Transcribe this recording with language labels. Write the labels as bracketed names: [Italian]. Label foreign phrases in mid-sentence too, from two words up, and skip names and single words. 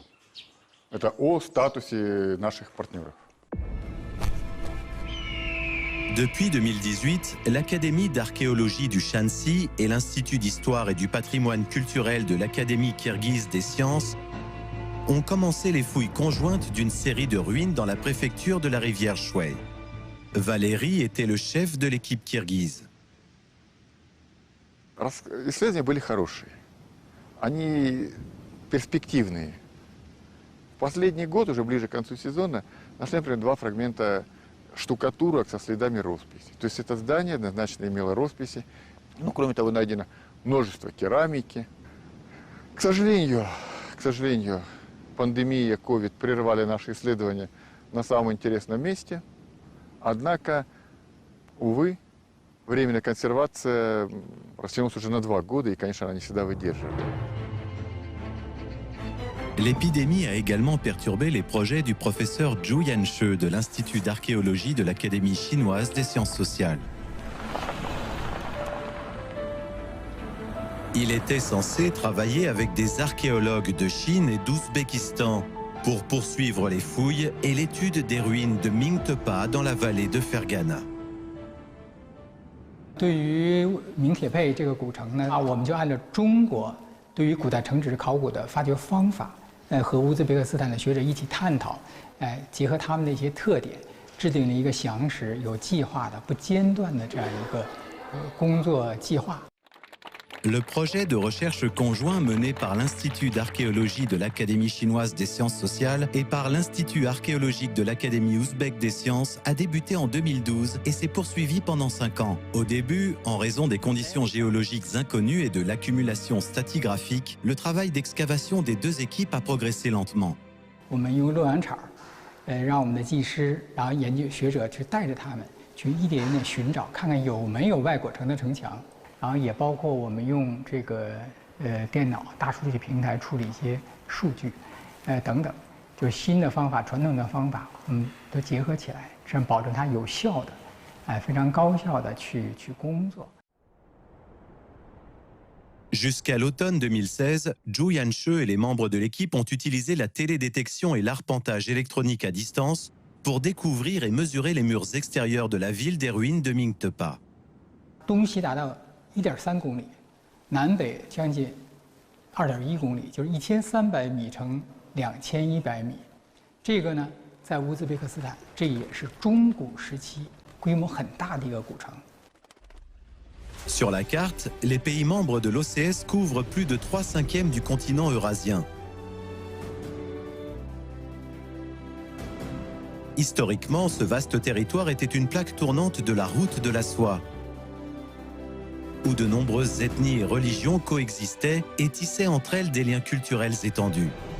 [Russian] Это о статусе наших партнеров. [French] Depuis 2018, l'Académie d'archéologie du Shanxi et l'Institut d'histoire et du patrimoine culturel de l'Académie kirghize des sciences ont commencé les fouilles conjointes d'une série de ruines dans la préfecture de la rivière Shui. Valérie était le chef de l'équipe kirghize. [Russian] Исследования были хорошие. Они перспективные. В последний год, уже ближе к концу сезона, нашли, например, 2 фрагмента штукатурок со следами росписи. То есть это здание однозначно имело росписи. Ну, кроме того, найдено множество керамики. К сожалению, пандемия, COVID прервали наши исследования на самом интересном месте. Однако, увы, временная консервация растянулась уже на 2 года, и, конечно, она не всегда выдерживает. [French] L'épidémie a également perturbé les projets du professeur Zhu Yanshi de l'Institut d'archéologie de l'Académie chinoise des sciences sociales. Il était censé travailler avec des archéologues de Chine et d'Ouzbékistan pour poursuivre les fouilles et l'étude des ruines de Mingtepa dans la vallée de Fergana. [Chinese] 对于明铁佩这个古城呢，我们就按照中国对于古代城址考古的发掘方法，和乌兹别克斯坦的学者一起探讨，结合他们的一些特点，制定了一个详实、有计划的、不间断的这样一个工作计划。 [French] Le projet de recherche conjoint mené par l'Institut d'archéologie de l'Académie chinoise des sciences sociales et par l'Institut archéologique de l'Académie ouzbèque des sciences a débuté en 2012 et s'est poursuivi pendant 5 ans. Au début, en raison des conditions géologiques inconnues et de l'accumulation stratigraphique, le travail d'excavation des 2 équipes a progressé lentement. [Chinese] 我们用漏网场，让我们的技师，然后研究学者去带着他们去一点一点寻找，看看有没有外国城的城墙。然后也包括我们用这个电脑大数据平台处理一些数据，等等，就是新的方法、传统的方法，都结合起来，这样保证它有效的，非常高效的去工作。 [French] Jusqu'à l'automne 2016, Zhu Yanshi et les membres de l'équipe ont utilisé la télédétection et l'arpentage électronique à distance pour découvrir et mesurer les murs extérieurs de la ville des ruines de Mingtepa. [Chinese] 东西达到 1.3公里，南北将近2.1公里，就是1300米乘2100米。这个呢，在乌兹别克斯坦，这也是中古时期规模很大的一个古城。 [French] Sur la carte, les pays membres de l'OCS couvrent plus de 3/5 du continent eurasien. Historiquement, ce vaste territoire était une plaque tournante de la route de la soie, où de nombreuses ethnies et religions coexistaient et tissaient entre elles des liens culturels étendus.